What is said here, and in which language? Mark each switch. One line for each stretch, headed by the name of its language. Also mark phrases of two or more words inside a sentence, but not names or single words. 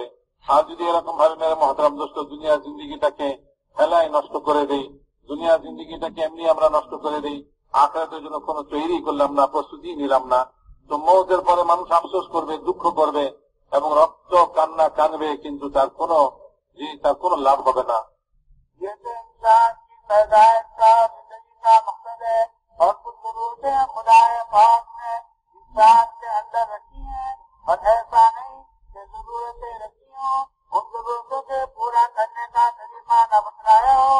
Bangla: আর যদি এরকম ভাবে
Urdu: میرے محترم دوست
Bangla: দুনিয়ার জিন্দগিটাকে ফেলায় নষ্ট করে দেই, দুনিয়ার জিন্দগিটাকে এমনি আমরা নষ্ট করে দেই, আখিরাতের জন্য কোনো তৈরি করলাম না, প্রস্তুতি নিলাম না, তো মৌতের পরে মানুষ আফসোস করবে, দুঃখ করবে এবং রক্ত কান্না কানবে, কিন্তু তার কোনো লাভ হবে না।
Urdu: یہ تو انسان کی پیدائش کا زندگی کا مقصد ہے اور کچھ ضرورتیں خدا پاک نے انسان کر رکھی ہیں، اور ایسا نہیں کہ ضرورتیں رکھی ہوں، ان ضرورتوں کے پورا کرنے کا طریقہ نہ بتلایا ہو.